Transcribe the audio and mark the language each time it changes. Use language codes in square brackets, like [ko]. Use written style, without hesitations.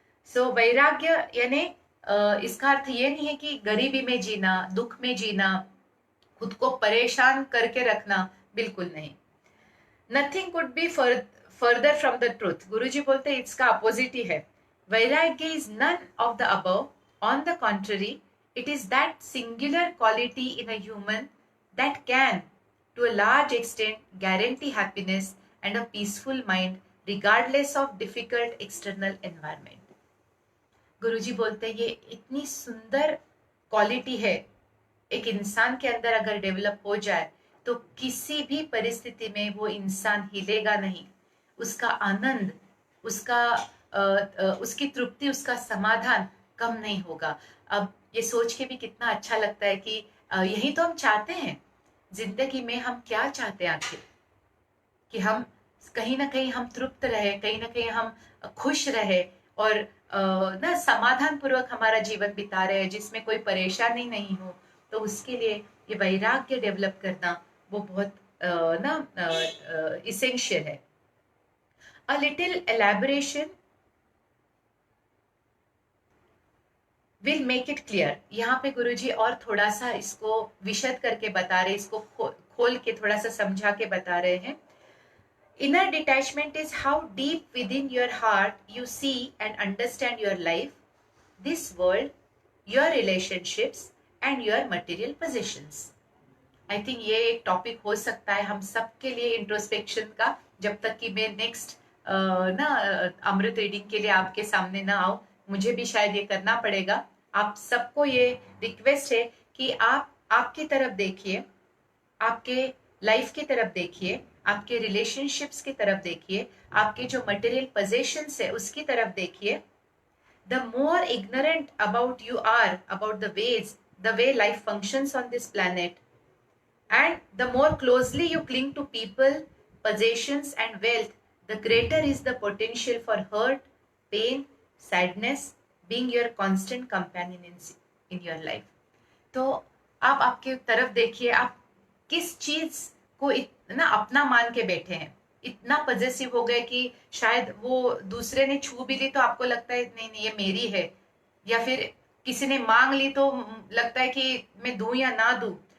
[hi] सो वैराग्य यानी इसका अर्थ ये नहीं है कि गरीबी में जीना, दुख में जीना, खुद को परेशान करके रखना, बिल्कुल नहीं। [en] Nothing could be further from the truth. [hi] गुरुजी बोलते हैं इसका अपोजिट ही है। [en] वैराग्य is none of the above, on the contrary, it is that singular quality in a human that can, to a large extent guarantee happiness and a peaceful mind regardless of difficult external environment. [hi] गुरुजी बोलते हैं ये इतनी सुंदर quality है, एक इंसान के अंदर अगर डेवलप हो जाए तो किसी भी परिस्थिति में वो इंसान हिलेगा नहीं, उसका आनंद, उसका उसकी तृप्ति, उसका समाधान कम नहीं होगा. अब ये सोच के भी कितना अच्छा लगता है कि यही तो हम चाहते हैं जिंदगी में. हम क्या चाहते हैं आखिर? कि हम कहीं ना कहीं हम तृप्त रहे, कहीं ना कहीं हम खुश रहे और ना समाधान पूर्वक हमारा जीवन बिता रहे, जिसमें कोई परेशानी नहीं हो. तो उसके लिए ये वैराग्य डेवलप करना वो बहुत ना इसेंशियल है. [en] A little elaboration will make it clear. [hi] यहाँ पे गुरुजी और थोड़ा सा इसको विशद करके बता रहे, इसको खोल के थोड़ा सा समझा के बता रहे हैं. [en] Inner detachment is how deep within your heart you see and understand your life, this world, your relationships and your material possessions. I think [hi] ये एक टॉपिक हो सकता है हम सबके लिए इंट्रोस्पेक्शन का, जब तक कि मैं नेक्स्ट ना अमृत रीडिंग के लिए आपके सामने ना आऊं. मुझे भी शायद ये करना पड़ेगा. आप सबको ये रिक्वेस्ट है कि आप आपकी तरफ देखिए, आपके लाइफ की तरफ देखिए, आपके रिलेशनशिप्स की तरफ देखिए, आपके जो मटेरियल पोजेशंस है उसकी तरफ देखिए. [en] The more ignorant about you are about the way life functions on this planet, and the more closely you cling to people, possessions and wealth, the greater is the potential for hurt, pain, sadness being your constant companion in your life. [hi] तो आप आपके तरफ देखिए, आप किस चीज को इतना अपना मान के बैठे हैं, इतना पॉजेसिव हो गए कि शायद वो दूसरे ने छू भी ली तो आपको लगता है नहीं नहीं ये मेरी है, या फिर किसी ने मांग ली तो लगता है कि मैं दूं या ना दूं.